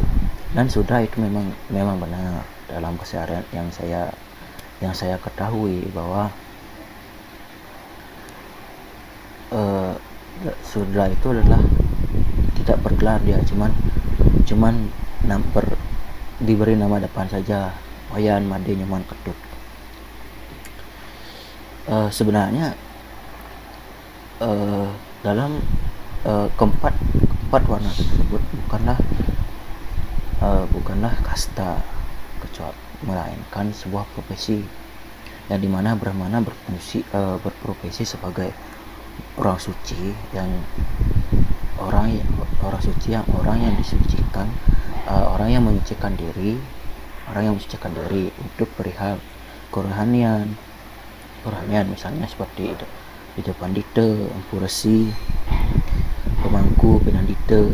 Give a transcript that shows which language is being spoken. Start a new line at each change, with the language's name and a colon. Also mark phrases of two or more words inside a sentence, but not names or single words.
Indonesian: Dan sudah itu memang benar dalam keseharian yang saya ketahui, bahwa sudah itu adalah tidak bergelar, dia cuman diberi nama depan saja, wayan, made, nyaman, ketut. Sebenarnya dalam keempat warna tersebut bukanlah kasta, melainkan sebuah profesi, yang dimana Brahmana berprofesi sebagai orang suci, orang yang disucikan, orang yang menyucikan diri untuk perihal kerohanian, misalnya seperti Ida Pandita, Empu Resi, Pemangku, Penandita.